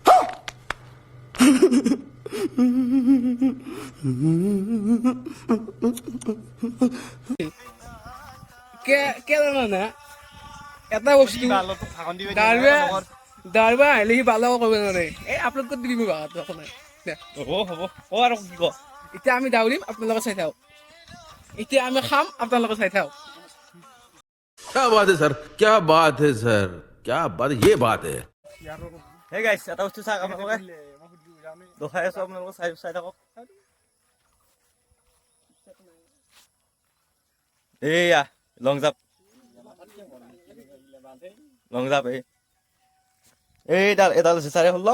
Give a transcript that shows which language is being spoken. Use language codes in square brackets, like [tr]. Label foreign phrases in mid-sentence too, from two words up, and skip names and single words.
[as] জানা এটা বস্তু দাৰবা আহিলে সি বালাও কৰিব নোৱাৰে। এই আপলোড কৰি দিবি মোক হ'ব ক আৰু কি ক? এতিয়া আমি দাউৰিম, আপোনালোকে চাই থাকক। এতিয়া আমি খাম, আপোনালোকে চাই থাকক। [hi] क्या बात है सर, क्या बात है सर, क्या बात, ये बात है। [as] হে গাইছ, এটা বস্তু চাওক আপোনালোকে, দেখাই আছোঁ আপোনালোকে, চাই থাকক। এইয়া [en] long jump [as] এডাল আছে চাৰে 16,